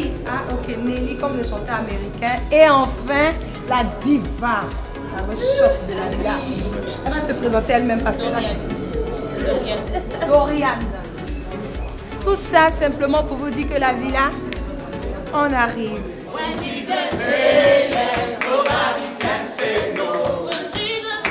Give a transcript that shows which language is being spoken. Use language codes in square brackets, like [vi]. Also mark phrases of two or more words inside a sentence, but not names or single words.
[fr] Ah, ok, Nelly, comme le chanteur américain. Et enfin, la diva. La choc de la villa. Elle va se présenter elle-même parce que là, c'est Dorian. Tout ça simplement pour vous dire que la villa, on arrive. [en] When Jesus say yes, nobody can say no. When Jesus